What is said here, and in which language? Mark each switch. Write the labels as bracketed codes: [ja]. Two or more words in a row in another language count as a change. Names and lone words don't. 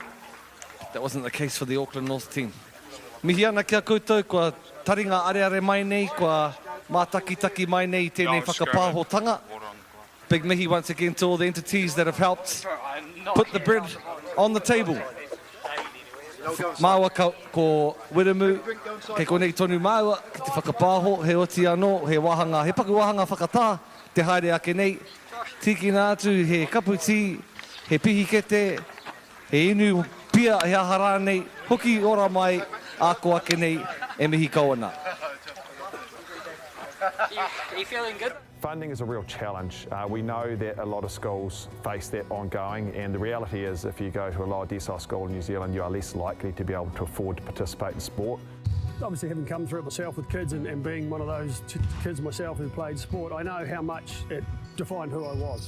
[en] That wasn't the case for the Auckland North team. [mi] Mihi ana kia koutou, kua taringa areare mai nei, kua mātaki-taki mai nei tēnei whakapāhotanga. [en] Big mihi once again to all the entities that have helped put the bread on the table. [mi] Māua ko Wiremu, kei konei tonu māua, ki te whakapāho, he oti anō, he wahanga, he paku wahanga whakatā, te haere ake nei. Tiki nā atu, he kaputi, he pihikete, he inu pia he ahara nei, hoki ora mai, ako ake nei, e mihi kawana. [en] Are you feeling good? Funding is a real challenge. We know that a lot of schools face that ongoing, and the reality is if you go to a lower decile school in New Zealand, you are less likely to be able to afford to participate in sport. Obviously, having come through it myself with kids and being one of those kids myself who played sport, I know how much it defined who I was.